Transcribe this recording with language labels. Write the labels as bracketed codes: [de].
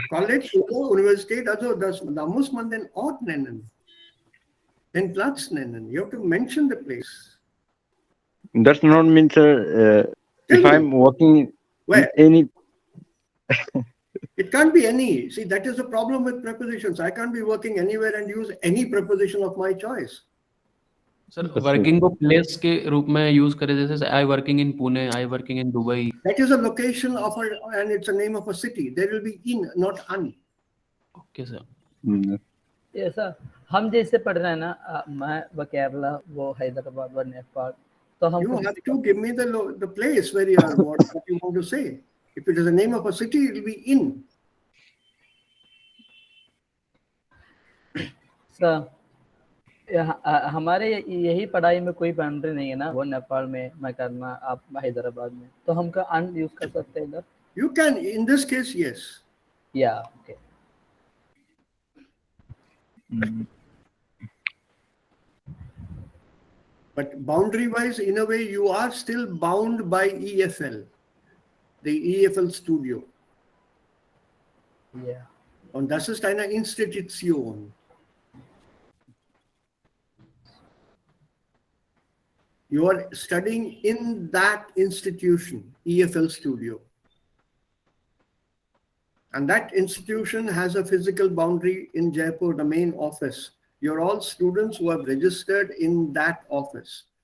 [de] College oder Universität, also da muss man den Ort nennen, den Platz nennen. [en] You have to mention the place. Does not mean, sir, if Tell me. I'm working in Where? any. It can't be any. See, that is the problem with prepositions. I can't be working anywhere and use any preposition of my choice. [hi] Sir [en] Yes, sir. [hi] Working को place के रूप में use करे, जैसे [en] I working in Pune, I working in Dubai. That is a location of and it's a name of a city. There will be in, not un. [hi] Okay sir. ये sir हम जैसे पढ़ रहे हैं ना, मैं वो केरला, वो हैदराबाद, वो नेपाल, तो हम [en] You have to give me the place where you are, what you want to say. If it is the name of a city, it will be in. [hi] Sir हमारे यही पढ़ाई में कोई बाउंड्री नहीं है ना, वो नेपाल में मैं करना, आप हैदराबाद में, तो हम का अन यूज कर सकते हैं इधर. [en] You can, in this case, yes. या okay. But boundary-wise, in a way, you are still bound by EFL, the EFL Studio. या [de] Und das ist eine Institution. [en] You are studying in that institution, EFL Studio. And that institution has a physical boundary in Jaipur, the main office. You're all students who have registered in that office.